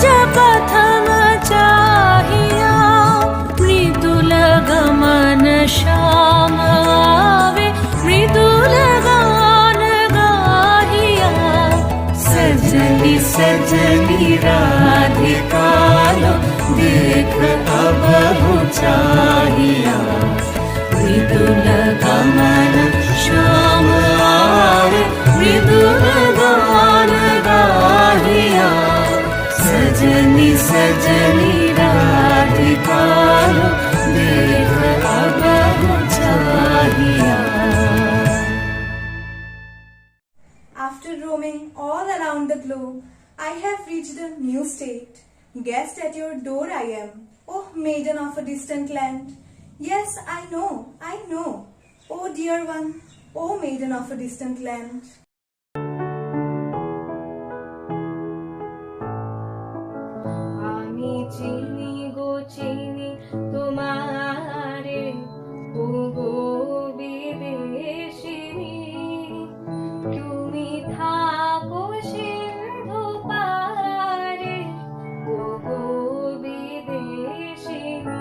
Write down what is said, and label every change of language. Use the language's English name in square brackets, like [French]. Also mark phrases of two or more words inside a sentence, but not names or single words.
[Bangla] পথম চাহিয়া, মৃদুল গমন শ্যাম আবে মৃদুল গান গাহিয়া, সজনী সজনী রাধিকা লো দেখ অব হো চাহিয়া, মৃদুল গমন শ্যাম আবে মৃদুল গান গাহিয়া, সজনী সজনী রাধিকালো দেখ অব চাহিয়া। [English] After roaming all around the globe, I have reached a new state. Guest at your door I am, oh maiden of a distant land. Yes, I know, oh dear one, oh maiden of a distant land. [Bangla] আমি চিনি গো চিনি তোমারে, ও গো বিদেশিনী, তুমি থাকো সিন্ধু পারে, ও গো বিদেশিনী।